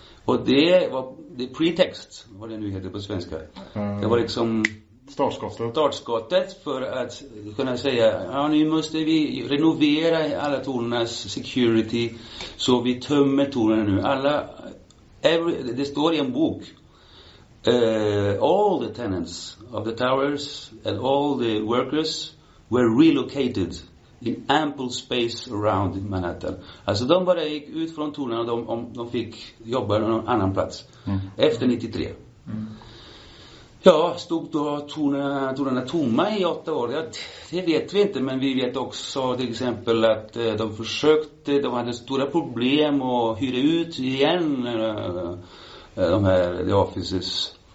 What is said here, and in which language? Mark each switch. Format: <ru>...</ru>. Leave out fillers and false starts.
<sv>Och det var pretext, vad det nu heter på svenska. Det var liksom startskottet för att kunna säga, nu måste vi renovera alla tornarnas security, så vi tömmer tornarna nu. Det står i en bok,</sv> <en>all the tenants of the towers and all the workers were relocated in ample space around Manhattan.</en> <sv>Alltså de bara gick ut från tornarna och de fick jobba någon annan plats efter 93. Stod då tornarna tomma i 8 år? Det vet vi inte, men vi vet också till exempel att de hade stora problem att hyra ut igen de här</sv> <en>the offices.</en>